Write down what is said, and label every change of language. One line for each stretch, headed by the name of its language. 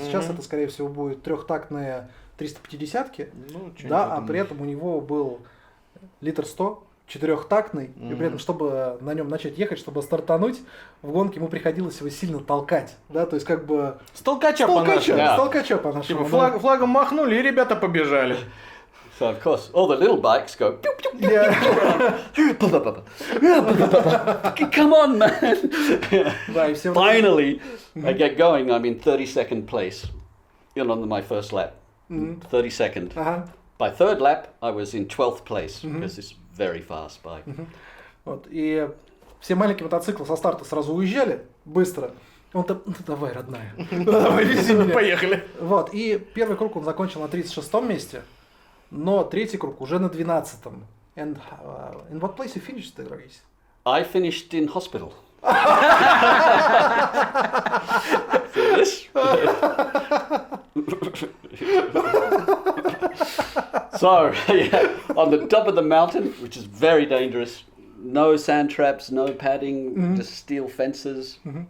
Russian: Сейчас это, скорее всего, будет трехтактные 350-ки, да, а при этом у него был литр 100, четырехтактный, и при этом, чтобы на нем начать ехать, чтобы стартануть, в гонке ему приходилось его сильно толкать, да, то есть как бы... С толкача по-нашему. Типа Флагом махнули, и ребята побежали.
English: So of course, all the little bikes go. Pew, pew, pew, come on, man!
Russian: Да, и все
English: Finally, I get going. I'm in 32nd place, on my first lap. 32nd. By third lap, I was in 12th place because it's very fast bike.
Russian: Вот, и все маленькие мотоциклы со старта сразу уезжали быстро. Он-то, давай, родная, давай, вези меня. Поехали. Вот, и первый круг он закончил на 36-м месте, но третий круг уже на 12-м.
English: And in what place you finished the race? I finished in hospital. So, yeah, on the top of the mountain, which is very dangerous, no sand traps, no padding, just steel fences.